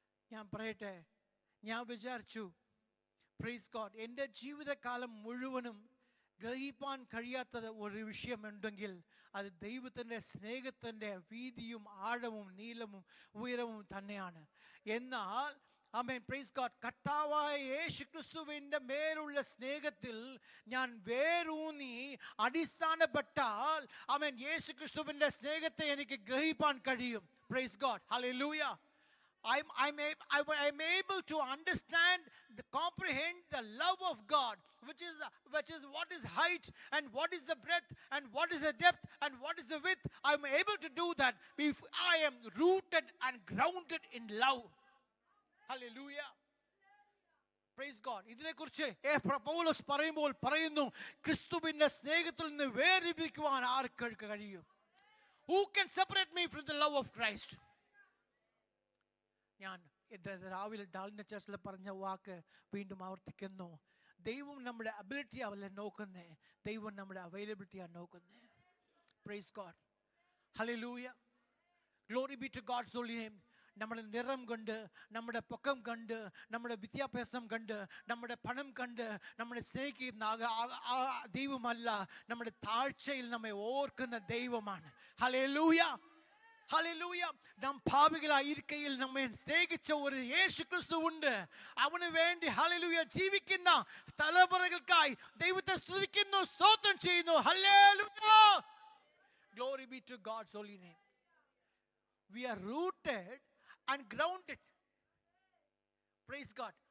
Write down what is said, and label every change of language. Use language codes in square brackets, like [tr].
[ml] ഞാൻ പറയട്ടെ, ഞാൻ വിചാരിച്ചു [en] praise God [ml] എൻ്റെ ജീവിതകാലം മുഴുവനും ഗ്രഹിപ്പാൻ കഴിയാത്തത് ഒരു വിഷയമുണ്ടെങ്കിൽ അത് ദൈവത്തിൻ്റെ സ്നേഹത്തിൻ്റെ വീതിയും ആഴവും നീളവും ഉയരവും തന്നെയാണ്. എന്നാൽ ആമേൻ, [en] praise God, [ml] കർത്താവായ യേശു ക്രിസ്തുവിൻ്റെ മേലുള്ള സ്നേഹത്തിൽ ഞാൻ വേരൂന്നി അടിസ്ഥാനപ്പെട്ടാൽ ആമേൻ യേശു ക്രിസ്തുവിൻ്റെ സ്നേഹത്തെ എനിക്ക് ഗ്രഹിപ്പാൻ കഴിയും. [en] Praise God, hallelujah. I'm able to understand, comprehend the love of God, which is what is height and what is the breadth and what is the depth and what is the width. I'm able to do that if I am rooted and grounded in love. Hallelujah. Praise God. [ml] ഇതിനെക്കുറിച്ച് പൗലോസ് പറയുന്നു, ക്രിസ്തുവിന്റെ സ്നേഹത്തിൽ നിന്ന് വേർപിരിക്കുവാൻ ആർക്ക് കഴിയും? [en] Who can separate me from the love of Christ? [ml] ഞാൻ രാവിലെ ഡാലിൻ്റെ ചർച്ചിൽ പറഞ്ഞ വാക്ക് വീണ്ടും ആവർത്തിക്കുന്നു. ദൈവം നമ്മുടെ അബിലിറ്റി അവല്ല നോക്കുന്നേ, ദൈവം നമ്മുടെ അവൈലബിലിറ്റിയാണ് നോക്കുന്നേ. [en] Praise God, hallelujah, glory be to God's holy name. [ml] നമ്മുടെ നിറം കണ്ട്, നമ്മുടെ പൊക്കം കണ്ട്, നമ്മുടെ വിദ്യാഭ്യാസം കണ്ട്, നമ്മുടെ പണം കണ്ട് നമ്മളെ സ്നേഹിക്കുന്ന ദൈവമല്ല, നമ്മുടെ താഴ്ചയിൽ നമ്മെ ഓർക്കുന്ന ദൈവമാണ്. Hallelujah, hallelujah. നാം പാപികളായിരിക്കയിൽ നമ്മെ സ്നേഹിച്ച ഒരു യേശു ക്രിസ്തു ഉണ്ട്. അവന് വേണ്ടി ഹല്ലേലൂയ ജീവിക്കുന്ന തലമുറകൾക്കായി ദൈവത്തെ സ്തുതിക്കുന്നു, സ്തോത്രം ചെയ്യുന്നു. [en] Hallelujah, glory be to God's holy name. We are rooted and grounded. Praise God.